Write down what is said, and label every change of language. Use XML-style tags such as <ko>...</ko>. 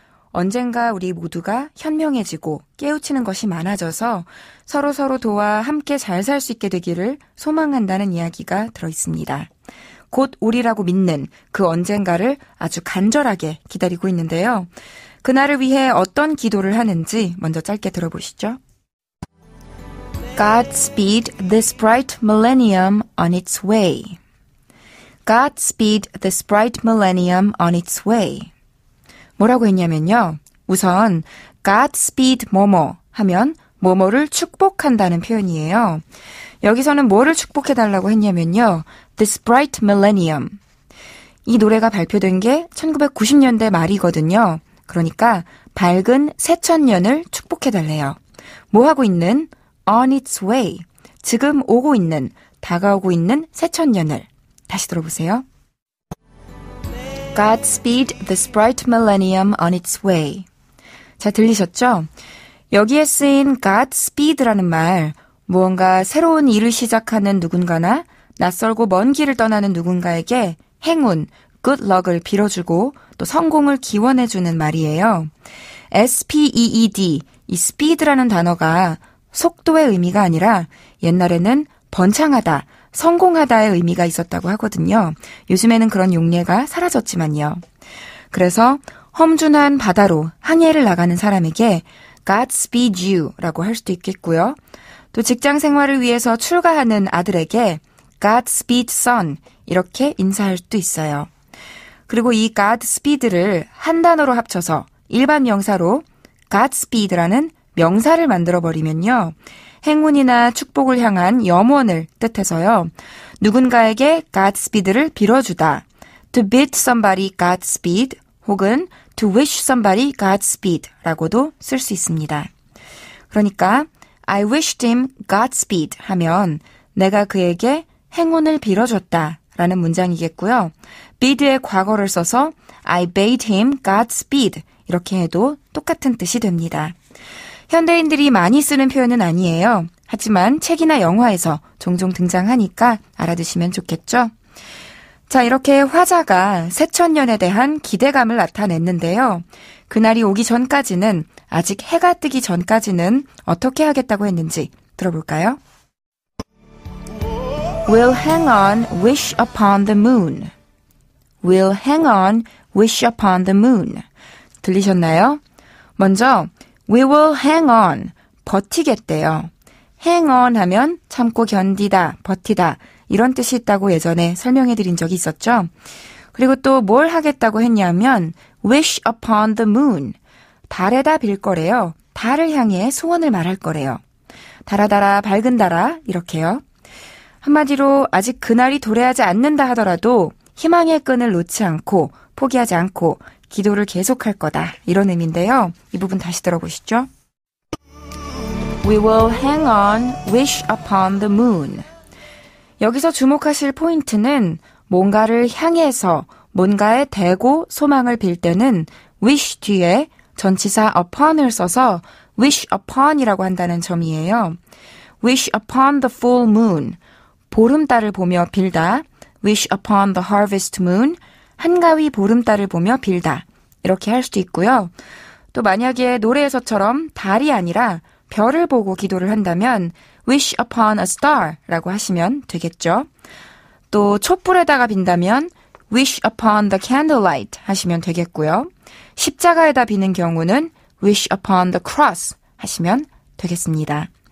<ko>언젠가 우리 모두가 현명해지고 깨우치는 것이 많아져서 서로 도와 함께 잘 살 수 있게 되기를 소망한다는 이야기가 들어있습니다. 곧 오리라고 믿는 그 언젠가를 아주 간절하게 기다리고 있는데요. 그날을 위해 어떤 기도를 하는지 먼저 짧게 들어보시죠.</ko> <en>Godspeed this bright millennium on its way. Godspeed this bright millennium on its way.</en> <ko>뭐라고 했냐면요. 우선 Godspeed 뭐뭐 하면 뭐뭐를 축복한다는 표현이에요. 여기서는 뭐를 축복해달라고 했냐면요.</ko> <en>This Bright Millennium.</en> <ko>이 노래가 발표된 게 1990년대 말이거든요. 그러니까 밝은 새천년을 축복해달래요. 뭐하고 있는?</ko> <en>On its way.</en> <ko>지금 오고 있는, 다가오고 있는 새천년을. 다시 들어보세요.</ko> <en>Godspeed this bright millennium on its way.</en> <ko>자, 들리셨죠? 여기에 쓰인 Godspeed라는 말, 무언가 새로운 일을 시작하는 누군가나 낯설고 먼 길을 떠나는 누군가에게 행운, good luck을 빌어주고 또 성공을 기원해주는 말이에요. SPEED, 이 speed라는 단어가 속도의 의미가 아니라 옛날에는 번창하다, 성공하다의 의미가 있었다고 하거든요. 요즘에는 그런 용례가 사라졌지만요. 그래서 험준한 바다로 항해를 나가는 사람에게</ko> <en>Godspeed you</en> <ko>라고 할 수도 있겠고요. 또 직장 생활을 위해서 출가하는 아들에게</ko> <en>Godspeed son</en> <ko>이렇게 인사할 수도 있어요. 그리고 이 Godspeed를 한 단어로 합쳐서 일반 명사로 Godspeed라는 명사를 만들어버리면요. 행운이나 축복을 향한 염원을 뜻해서요. 누군가에게 Godspeed를 빌어주다.</ko> <en>To bid somebody Godspeed</en> <ko>혹은</ko> <en>to wish somebody Godspeed</en> <ko>라고도 쓸 수 있습니다. 그러니까</ko> <en>I wished him Godspeed</en> <ko>하면 내가 그에게 행운을 빌어줬다 라는 문장이겠고요. bid의 과거를 써서</ko> <en>I bade him Godspeed</en> <ko>이렇게 해도 똑같은 뜻이 됩니다. 현대인들이 많이 쓰는 표현은 아니에요. 하지만 책이나 영화에서 종종 등장하니까 알아두시면 좋겠죠? 자, 이렇게 화자가 새천년에 대한 기대감을 나타냈는데요. 그날이 오기 전까지는, 아직 해가 뜨기 전까지는 어떻게 하겠다고 했는지 들어볼까요?</ko> <en>We'll hang on, wish upon the moon. We'll hang on, wish upon the moon.</en> <ko>들리셨나요? 먼저</ko> <en>We will hang on,</en> <ko>버티겠대요. hang on 하면 참고 견디다, 버티다 이런 뜻이 있다고 예전에 설명해드린 적이 있었죠. 그리고 또 뭘 하겠다고 했냐면</ko> <en>wish upon the moon,</en> <ko>달에다 빌 거래요. 달을 향해 소원을 말할 거래요. 달아달아 밝은 달아 이렇게요. 한마디로 아직 그날이 도래하지 않는다 하더라도 희망의 끈을 놓지 않고 포기하지 않고 기도를 계속할 거다 이런 의미인데요. 이 부분 다시 들어보시죠.</ko> <en>We will hang on, wish upon the moon.</en> <ko>여기서 주목하실 포인트는 뭔가를 향해서 뭔가에 대고 소망을 빌 때는 wish 뒤에 전치사 upon을 써서 wish upon이라고 한다는 점이에요.</ko> <en>wish upon the full moon,</en> <ko>보름달을 보며 빌다.</ko> <en>wish upon the harvest moon,</en> <ko>한가위 보름달을 보며 빌다. 이렇게 할 수도 있고요. 또 만약에 노래에서처럼 달이 아니라 별을 보고 기도를 한다면</ko> <en>wish upon a star</en> <ko>라고 하시면 되겠죠. 또 촛불에다가 빈다면</ko> <en>wish upon the candlelight</en> <ko>하시면 되겠고요. 십자가에다 비는 경우는</ko> <en>wish upon the cross</en> <ko>하시면 되겠습니다.</ko>